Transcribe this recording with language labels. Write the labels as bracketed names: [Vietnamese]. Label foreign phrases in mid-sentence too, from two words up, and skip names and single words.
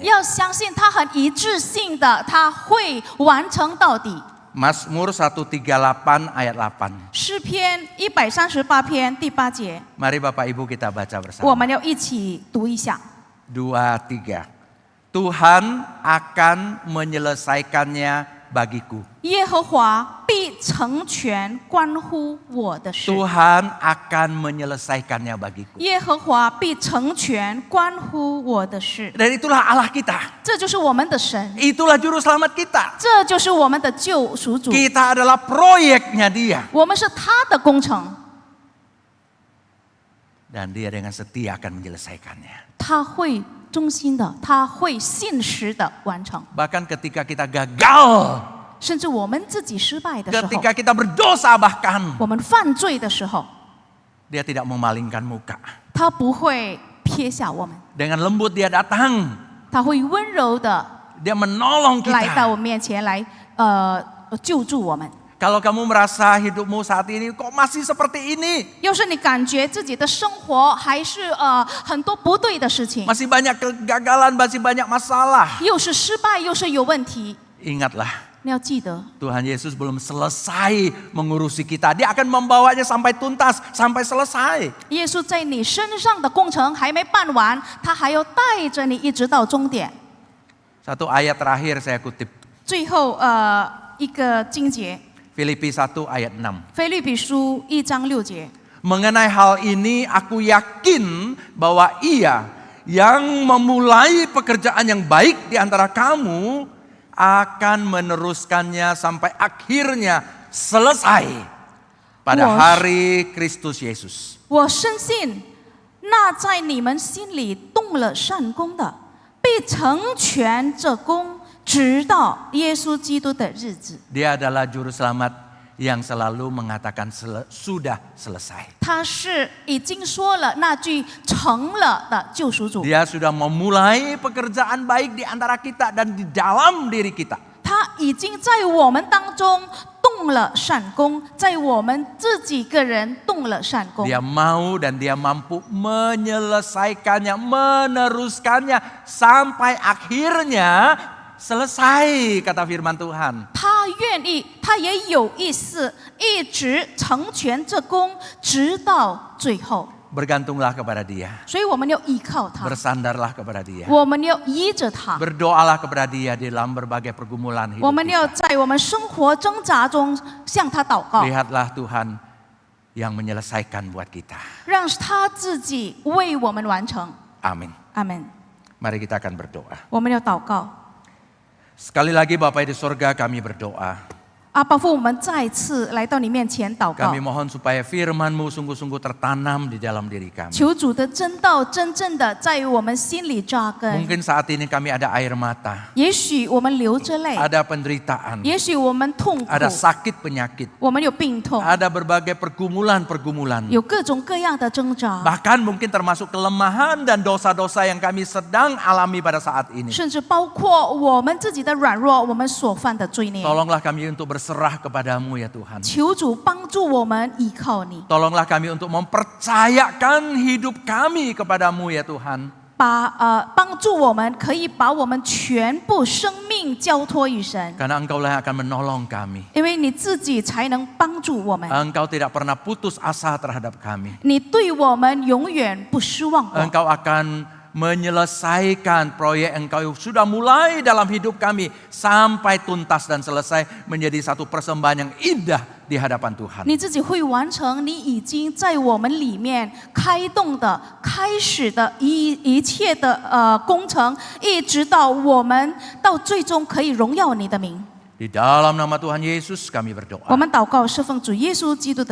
[Chinese] 要相信他很一致性的，他会完成到底。 [Indonesian] Mazmur 138 ayat 8. [Chinese] 诗篇138篇第8节， [Indonesian] Mari Bapak Ibu kita baca [Chinese] 我 [Indonesian] bersama. [Chinese] 们要一起读一下。 2, 3. [Indonesian] Tuhan akan menyelesaikannya bagiku. [Chinese] 耶和华必成全关乎我的事。 [Indonesian] Tuhan akan menyelesaikannya bagiku. [Chinese] 耶和华必成全关乎我的事。 [Indonesian] Dan itulah Allah kita. [Chinese] 这就是我们的神， [Indonesian] Itulah juru selamat kita. [Chinese] 这就是我们的救赎主， [Indonesian] Kita adalah proyeknya dia. [Chinese] 我们是他的工程， [Indonesian] Dan dia dengan setia akan menyelesaikannya. [Chinese] 他会忠心的，他会信实的完成。 [Indonesian] Bahkan ketika kita gagal, [Chinese] 甚至我们自己失败的时候， [Indonesian] ketika kita berdosa bahkan, [Chinese] 我们犯罪的时候， [Indonesian] dia tidak memalingkan muka. [Chinese] 他不会撇下我们， [Indonesian] Dengan lembut dia datang, [Chinese] 他会温柔的 [Indonesian] dia menolong [Chinese] 来到 [Indonesian] kita. [Chinese] 我们面前来救助我们。 [Indonesian] Kalau kamu merasa hidupmu saat ini kok masih seperti ini, [Chinese] 要是你感觉自己的生活还是很多不对的事情， [Indonesian] masih banyak kegagalan, masih banyak masalah, [Chinese] 又是失败，又是有问题， [Indonesian] ingatlah, [Chinese] 你要记得， [Indonesian] Tuhan Yesus belum selesai mengurusi kita. Dia akan membawanya sampai tuntas, sampai selesai. [Chinese] 耶稣在你身上的工程还没办完，他还要带着你一直到终点。 [Indonesian] Satu ayat terakhir saya kutip, [Chinese] 最后一个经节， [Indonesian] Filipi 1 ayat 6. [Chinese] 腓立比书1章6节。 [Indonesian] Mengenai hal ini aku yakin bahwa Ia yang memulai pekerjaan yang baik di antara kamu akan meneruskannya sampai akhirnya selesai pada hari Kristus Yesus. [Chinese] 我深信，那在你们心里动了善功的，必成全这功，直到耶稣基督的日子。 [Indonesian] Dia adalah juru selamat yang selalu mengatakan sudah selesai. [Chinese] 他是已经说了那句成了的救赎主， [Indonesian] Dia sudah memulai pekerjaan baik di antara kita dan di dalam diri kita. [Chinese] 他已经在我们当中动了善功，在我们自己个人动了善功。 [Indonesian] Dia mau dan dia mampu menyelesaikannya, meneruskannya sampai akhirnya selesai, kata firman Tuhan. [Chinese] 他愿意，他也有意思，一直成全这功，直到最后。 [Indonesian] Bergantunglah kepada dia, [Chinese] 所以我们要依靠他， [Indonesian] bersandarlah kepada dia, [Chinese] 我们要依着他， [Indonesian] berdoalah kepada dia di dalam berbagai pergumulan [Chinese] 我 [Indonesian] hidup [Chinese] 们要 [Indonesian] kita. [Chinese] 在我们生活挣扎中向他祷告。 [Indonesian] Lihatlah Tuhan yang menyelesaikan buat kita. [Chinese] 让他自己为我们完成。 [Indonesian] Amin. [Chinese] 阿门。 [Indonesian] Mari kita akan berdoa. [Chinese] 我们要祷告。 [Indonesian] Sekali lagi Bapa di sorga, kami berdoa. [Chinese] 阿爸父，我们再次来到你面前祷告 [Indonesian] Kami，mohon supaya firman-Mu sungguh-sungguh tertanam di dalam diri kami. [Chinese] 求主的真道真正的在于我们心里扎根。 [Indonesian] Mungkin saat ini kami ada air mata, [Chinese] 也许我们流着泪， [Indonesian] ada penderitaan, [Chinese] 也许我们痛苦， [Indonesian] ada sakit penyakit, [Chinese] 我们有病痛， [Indonesian] ada berbagai pergumulan-pergumulan. [Chinese] 有各种各样的挣扎， [Indonesian] Bahkan mungkin termasuk kelemahan dan dosa-dosa yang kami sedang alami pada saat ini. [Chinese] 甚至包括我们自己的软弱，我们所犯的罪孽。 [Indonesian] Tolonglah kami untuk berserah kepadamu ya Tuhan. [Chinese] 求主帮助我们依靠你， [Indonesian] Tolonglah kami untuk mempercayakan hidup kami kepadamu ya Tuhan. [Chinese] 帮助我们可以把我们全部生命交托于神， [Indonesian] Karena Engkaulah yang akan menolong kami. [Chinese] 因为你自己才能帮助我们， [Indonesian] Engkau tidak pernah putus asa terhadap kami. [Chinese] 你对我们永远不失望过。 [Indonesian] Engkau akan menyelesaikan proyek Engkau sudah mulai dalam hidup kami sampai tuntas dan selesai menjadi satu persembahan yang indah di hadapan Tuhan. [Chinese] 你自己会完成你已经在我们里面开动的、开始的一切的工程，一直到我们到最终可以荣耀你的名。 [Indonesian] Di dalam nama Tuhan Yesus kami [Chinese] 我 [Indonesian] berdoa. [Chinese] 们祷告是奉主耶稣基督的名，